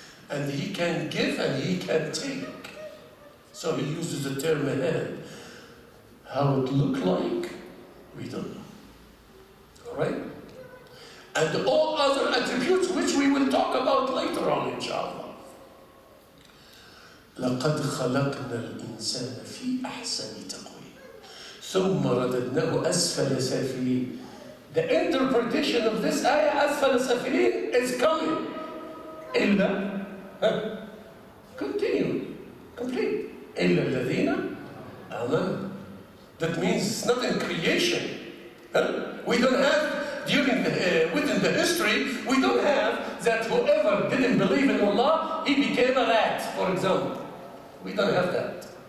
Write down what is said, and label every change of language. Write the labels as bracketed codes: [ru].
[en] And He can give and He can take. So He uses the term hand. How it look like, we don't know. All right? And all other attributes which we will talk about later on, inshallah. [ar] لقد خلقنا الإنسان في أحسن تقويم ثم رددناه أسفل سافلين. [en] The interpretation of this ayah, [ar] أسفل سافلين, [en] is coming. إلا, continue, complete. [ar] إلا الذين آمنوا. [en] That means it's not in creation. We don't have, within the history, we don't have that whoever didn't believe in Allah, he became a rat, for example. We don't have that.